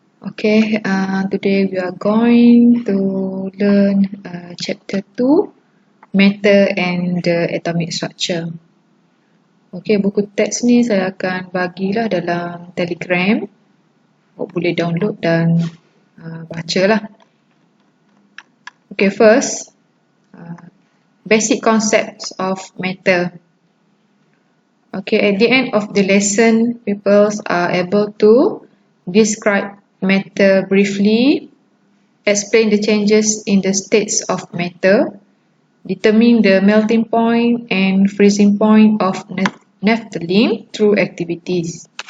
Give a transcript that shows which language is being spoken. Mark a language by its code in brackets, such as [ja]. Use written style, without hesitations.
[en] Okay, today we are going to learn chapter 2, Matter and the Atomic Structure. [ms] Okay, buku teks ni saya akan bagilah dalam Telegram. Boleh download dan bacalah. [en] Okay, first, basic concepts of matter. Okay, at the end of the lesson, people are able to describe matter briefly, explain the changes in the states of matter, determine the melting point and freezing point of naphthalene through activities.